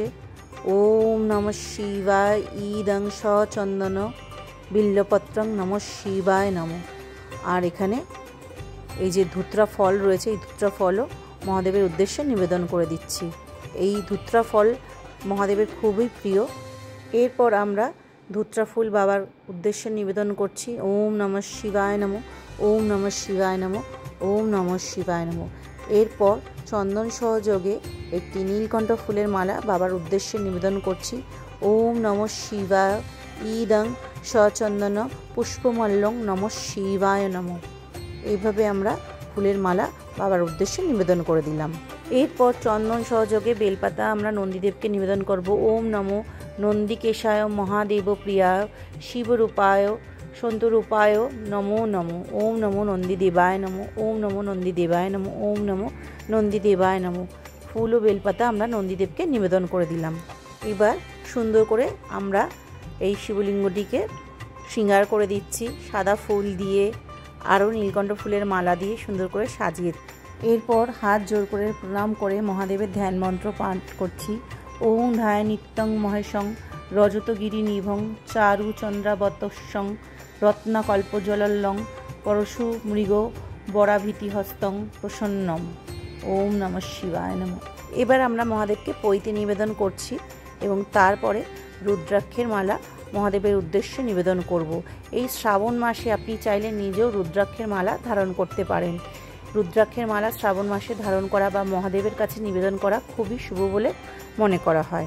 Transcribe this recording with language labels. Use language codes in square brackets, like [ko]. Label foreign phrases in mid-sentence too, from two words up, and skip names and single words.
[sa] ওম নমঃ শিবায় ইদং সচন্দন বিল্লপত্রং নমঃ শিবায় নমঃ। [bn] আর এখানে এই যে ধুত্রা ফল রয়েছে, এই ধুত্রা ফলও মহাদেবের উদ্দেশ্যে নিবেদন করে দিচ্ছি। এই ধুত্রা ফল মহাদেবের খুবই প্রিয়। এরপর আমরা ধুত্রা ফুল বাবার উদ্দেশ্যে নিবেদন করছি। [sa] ওম নমঃ শিবায় নমঃ, ওম নমঃ শিবায় নমঃ, ওম নমঃ শিবায় নমঃ। [bn] এরপর চন্দন সহযোগে একটি নীলকণ্ঠ ফুলের মালা বাবার উদ্দেশ্যে নিবেদন করছি। [sa] ওম নমঃ শিবায় ইদং সচন্দন পুষ্পমল্লং নমঃ শিবায় নমঃ। [bn] এইভাবে আমরা ফুলের মালা বাবার উদ্দেশ্যে নিবেদন করে দিলাম। এরপর চন্দন সহযোগে বেলপাতা আমরা নন্দীদেবকে নিবেদন করব। [sa] ওম নমো নন্দিকেশায় মহাদেব প্রিয়ায় শিবরূপায় সন্তরূপায় নমো নমো। ওম নমো নন্দীদেবায় নমো। ওম নমো নন্দীদেবায় নমো। ওম নমো নন্দীদেবায় নমো। [bn] ফুল ও বেলপাতা আমরা নন্দীদেবকে নিবেদন করে দিলাম। এবার সুন্দর করে আমরা এই শিবলিঙ্গটিকে শৃঙ্গার করে দিচ্ছি সাদা ফুল দিয়ে, আরও নীলকণ্ঠ ফুলের মালা দিয়ে সুন্দর করে সাজিয়ে। এরপর হাত জোর করে প্রণাম করে মহাদেবের ধ্যান মন্ত্র পাঠ করছি। [sa] ওং ধায় নিত্যং মহেশং রজতগিরি নিভং চারু চন্দ্রাবতস্যং রত্নাকল্পজলল্লং পরশু মৃগ বরাভীতি হস্তং প্রসন্নম। ওম নমঃ শিবায় নমঃ। [bn] এবার আমরা মহাদেবকে পৈতে নিবেদন করছি এবং তারপরে রুদ্রাক্ষের মালা মহাদেবের উদ্দেশ্যে নিবেদন করব। এই শ্রাবণ মাসে আপনি চাইলে নিজেও রুদ্রাক্ষের মালা ধারণ করতে পারেন। রুদ্রাক্ষের মালা শ্রাবণ মাসে ধারণ করা বা মহাদেবের কাছে নিবেদন করা খুবই শুভ বলে মনে করা হয়।